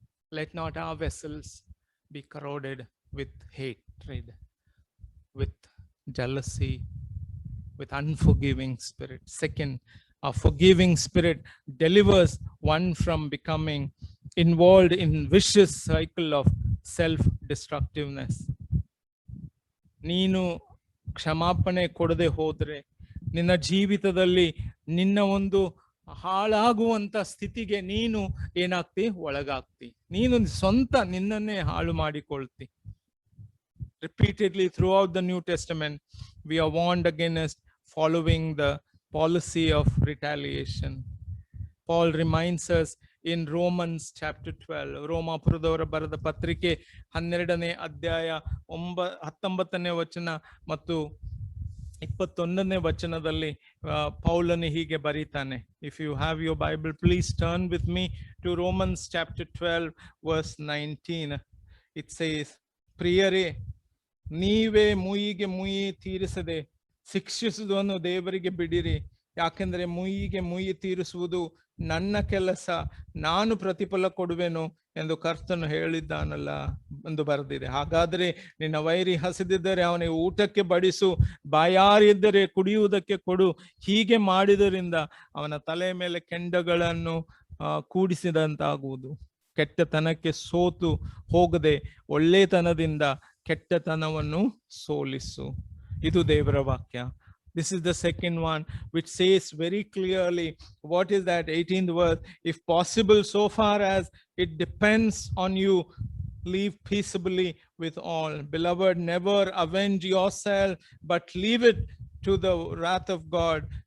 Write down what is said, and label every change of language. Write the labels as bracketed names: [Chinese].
[English] Let not our vessels be corroded with hatred, with jealousy, with unforgiving spirit. Second, a forgiving spirit delivers one from becoming involved in vicious cycle of self-destructiveness. [Kannada] ನೀನು ಕ್ಷಮಾಪಣೆ ಕೊಡದೆ ಹೋದ್ರೆ ನಿನ್ನ ಜೀವಿತದಲ್ಲಿ ನಿನ್ನ ಒಂದು ಹಾಳಾಗುವಂತ ಸ್ಥಿತಿಗೆ ನೀನು ಏನಾಗ್ತಿ, ಒಳಗಾಗ್ತಿ. ನೀನು ಸ್ವಂತ ನಿನ್ನನ್ನೇ ಹಾಳು ಮಾಡಿಕೊಳ್ತಿ. [English] Repeatedly throughout the New Testament, we are warned against following the policy of retaliation. Paul reminds us in Romans chapter 12, [Kannada] ರೋಮಾಪುರದವರ ಬರೆದ ಪತ್ರಿಕೆ 12ನೇ ಅಧ್ಯಾಯ 19ನೇ ವಚನ ಮತ್ತು 21ನೇ ವಚನದಲ್ಲಿ ಪೌಲನು ಹೀಗೆ ಬರೀತಾನೆ. [English] If you have your Bible, please turn with me to Romans chapter 12 verse 19. It says, [Kannada] ಪ್ರಿಯರೇ, ನೀವೇ ಮುಯಿಗೆ ಮುಯಿ ತೀರಿಸದೆ ಶಿಕ್ಷಿಸುವುದನ್ನು ದೇವರಿಗೆ ಬಿಡಿರಿ, ಯಾಕೆಂದ್ರೆ ಮುಯಿಗೆ ಮುಯಿ ತೀರಿಸುವುದು ನನ್ನ ಕೆಲಸ, ನಾನು ಪ್ರತಿಫಲ ಕೊಡುವೆನು ಎಂದು ಕರ್ತನು ಹೇಳಿದ್ದಾನಲ್ಲ ಎಂದು ಬರೆದಿದೆ. ಹಾಗಾದ್ರೆ ನಿನ್ನ ವೈರಿ ಹಸಿದಿದ್ದರೆ ಅವನಿಗೆ ಊಟಕ್ಕೆ ಬಡಿಸು, ಬಾಯಾರಿದ್ದರೆ ಕುಡಿಯುವುದಕ್ಕೆ ಕೊಡು. ಹೀಗೆ ಮಾಡಿದರಿಂದ ಅವನ ತಲೆ ಮೇಲೆ ಕೆಂಡಗಳನ್ನು ಕೂಡಿಸಿದಂತಾಗುವುದು. ಕೆಟ್ಟತನಕ್ಕೆ ಸೋತು ಹೋಗದೆ ಒಳ್ಳೆತನದಿಂದ ಕೆಟ್ಟತನವನ್ನು ಸೋಲಿಸು. ಇದು ದೇವರ ವಾಕ್ಯ. [English] This is the second one, which says very clearly, what is that 18th verse? If possible, so far as it depends on you, live peaceably with all. Beloved, never avenge yourself, but leave it to the wrath of God.